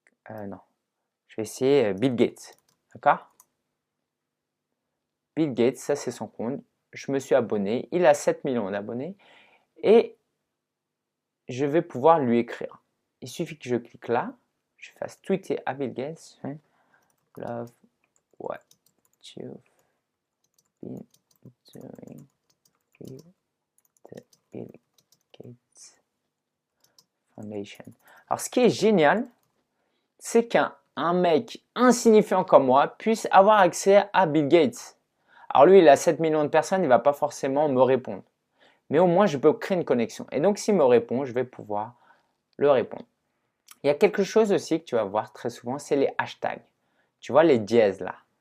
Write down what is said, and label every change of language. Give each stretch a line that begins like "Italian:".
French: Non. Je vais essayer Bill Gates. D'accord? Bill Gates, ça c'est son compte. Je me suis abonné. Il a 7 millions d'abonnés. Et je vais pouvoir lui écrire. Il suffit que je clique là. Je fasse tweeter à Bill Gates.
English: Love what you've been doing with the Bill Gates Foundation.
French: Alors, ce qui est génial, c'est qu'un mec insignifiant comme moi puisse avoir accès à Bill Gates. Alors lui, il a 7 millions de personnes, il ne va pas forcément me répondre. Mais au moins, je peux créer une connexion. Et donc, s'il me répond, je vais pouvoir le répondre. Il y a quelque chose aussi que tu vas voir très souvent, c'est les hashtags. Tu vois les dièses là.